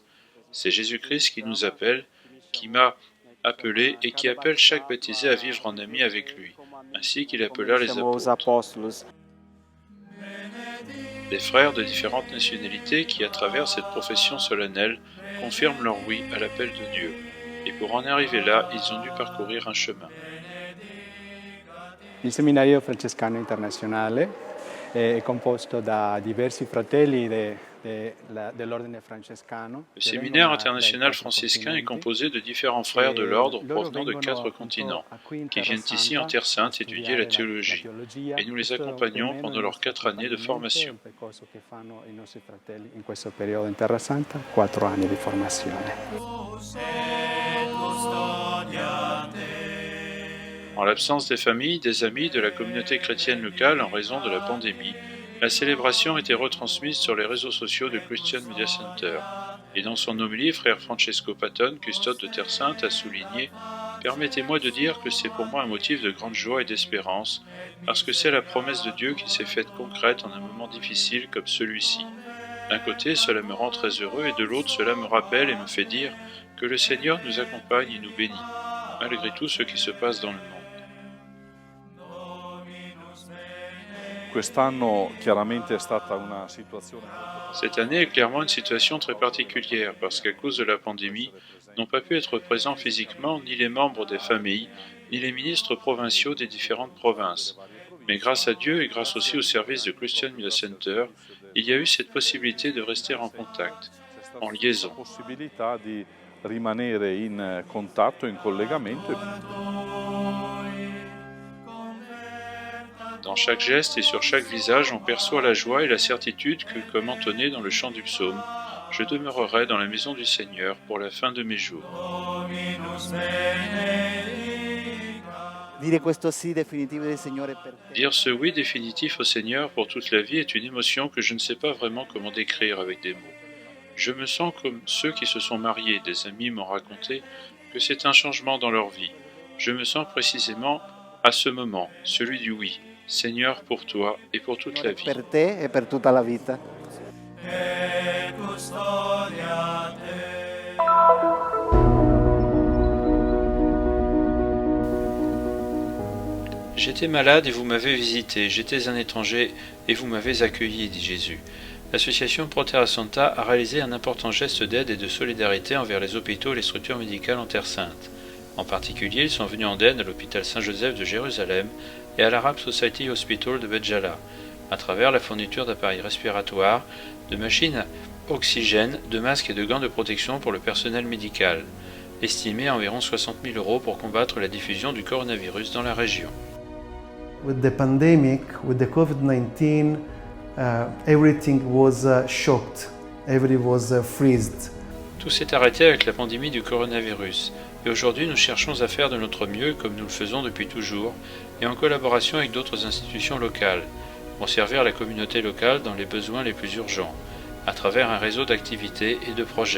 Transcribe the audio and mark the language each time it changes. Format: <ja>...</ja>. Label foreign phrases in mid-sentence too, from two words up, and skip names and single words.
<fr>C'est Jésus-Christ qui nous appelle, qui m'a appelé et qui appelle chaque baptisé à vivre en ami avec lui, ainsi qu'il appela les</fr> <pt>Chamou os</pt> <fr>apôtres.</fr> <pt>apóstolos.</pt> <fr>Des frères de différentes nationalités qui, à travers cette profession solennelle, confirment leur oui à l'appel de Dieu. Et pour en arriver là, ils ont dû parcourir un chemin.</fr> <it>Il seminario francescano internazionale è composto da diversi fratelli dell'ordine francescano.</it> <fr>Le séminaire international franciscain est composé de différents frères de l'ordre provenant de 4 continents, qui viennent ici en Terre Sainte étudier la théologie, et nous les accompagnons pendant leurs 4 années de formation.</fr> <it>I nostri fratelli in questo periodo in Terra Santa, 4 anni di formazione.</it> <fr>En l'absence des familles, des amis, de la communauté chrétienne locale en raison de la pandémie, la célébration a été retransmise sur les réseaux sociaux de Christian Media Center. Et dans son homélie, frère Francesco Patton, custode de Terre Sainte, a souligné « Permettez-moi de dire que c'est pour moi un motif de grande joie et d'espérance, parce que c'est la promesse de Dieu qui s'est faite concrète en un moment difficile comme celui-ci. D'un côté, cela me rend très heureux, et de l'autre, cela me rappelle et me fait dire que le Seigneur nous accompagne et nous bénit, malgré tout ce qui se passe dans le monde. »</fr> <it>Quest'anno chiaramente è stata una situazione</it> <fr>Cette année est clairement une situation très particulière parce qu'à cause de la pandémie, n'ont pas pu être présents physiquement ni les membres des familles, ni les ministres provinciaux des différentes provinces. Mais grâce à Dieu et grâce aussi au service de Christian Media Center, il y a eu cette possibilité de rester en contact, en liaison.</fr> <it>la possibilità di rimanere in contatto, in collegamento.</it> <fr>Dans chaque geste et sur chaque visage, on perçoit la joie et la certitude que, comme entonné dans le chant du psaume, je demeurerai dans la maison du Seigneur pour la fin de mes jours.</fr> <it>Dire questo sì definitivo del Signore per te.</it> <fr>Dire ce oui définitif au Seigneur pour toute la vie est une émotion que je ne sais pas vraiment comment décrire avec des mots. Je me sens comme ceux qui se sont mariés, des amis m'ont raconté que c'est un changement dans leur vie. Je me sens précisément à ce moment, celui du oui. Seigneur, pour toi et pour toute la vie.</fr> <it>Per te e per tutta la vita.</it> <fr>J'étais malade et vous m'avez visité, j'étais un étranger et vous m'avez accueilli, dit Jésus. L'association Pro Terra Santa a réalisé un important geste d'aide et de solidarité envers les hôpitaux et les structures médicales en Terre Sainte. En particulier, ils sont venus en aide à l'hôpital Saint-Joseph de Jérusalem et à l'Arab Society Hospital de Béjala, à travers la fourniture d'appareils respiratoires, de machines à oxygène, de masques et de gants de protection pour le personnel médical, estimé à environ 60 000 € pour combattre la diffusion du coronavirus dans la région.</fr> <en>With the pandemic, with the COVID-19, everything was shocked, everything was freezed.</en> <fr>Tout s'est arrêté avec la pandémie du coronavirus, et aujourd'hui nous cherchons à faire de notre mieux comme nous le faisons depuis toujours, et en collaboration avec d'autres institutions locales, pour servir la communauté locale dans les besoins les plus urgents, à travers un réseau d'activités et de projets.</fr>